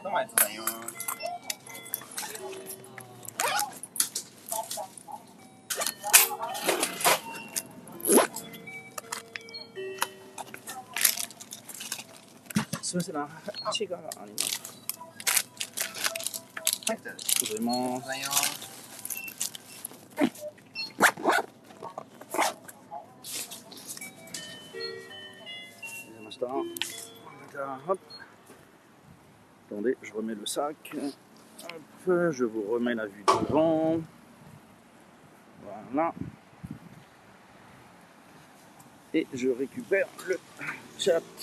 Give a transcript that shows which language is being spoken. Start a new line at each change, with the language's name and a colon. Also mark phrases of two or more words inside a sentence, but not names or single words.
Japanese: どうもありがとうございます。すみません、箸があります。はい、じゃあ、ありがとうございます。Hop.
French: Attendez, je remets le sac. Hop, je vous remets la vue devant. Voilà. Et je récupère le chat.